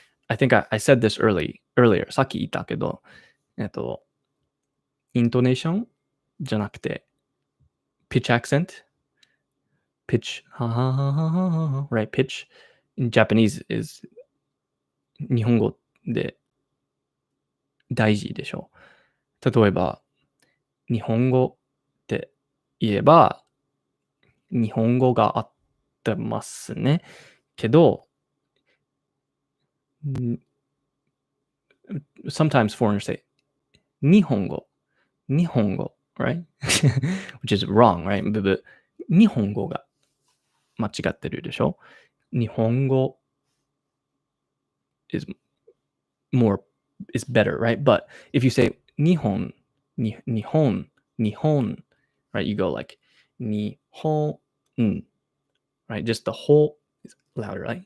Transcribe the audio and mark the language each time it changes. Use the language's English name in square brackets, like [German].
[English] I think I said this earlier. [Japanese] さっき言ったけど、イントネーションじゃなくて、 [English] pitch accent, pitch, right? Pitch in Japanese is [Japanese] 日本語で大事でしょ。例えば、日本語って言えば、日本語が合ってますね。けど、 [English] sometimes foreigners say 日本語、right? Which is wrong, right? But [Japanese] 日本語が間違ってるでしょ。 [English] 日本語 is better, right? But if you say 日本, right? You go like 日本, right? Just the whole is louder, right?